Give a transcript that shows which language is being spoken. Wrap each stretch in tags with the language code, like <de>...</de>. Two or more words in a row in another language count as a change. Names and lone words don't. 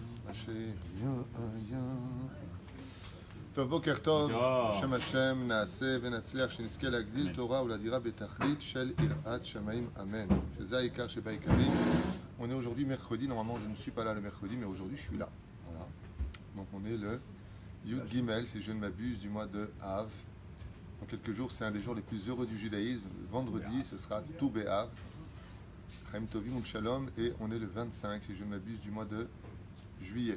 <he>טוב, בוקר טוב, שם השם נעשה ונצליח שנזכה להגדיל תורה ולדירה בתכלית של יראת שמיים, amen. שזה העיקר שבעיקרים.</he> <fr>On est aujourd'hui mercredi, normalement je ne suis pas là le mercredi, mais aujourd'hui je suis là. Voilà. Donc on est le</fr> <he>י"ג,</he> <fr>si je ne m'abuse, du mois de Av. Dans quelques jours, c'est un des jours les plus heureux du judaïsme. Vendredi, ce sera Tou B'Av,</fr> <he>חיים טובים ולשלום,</he> <fr>et on est le 25, si je ne m'abuse, du mois de juillet.</fr>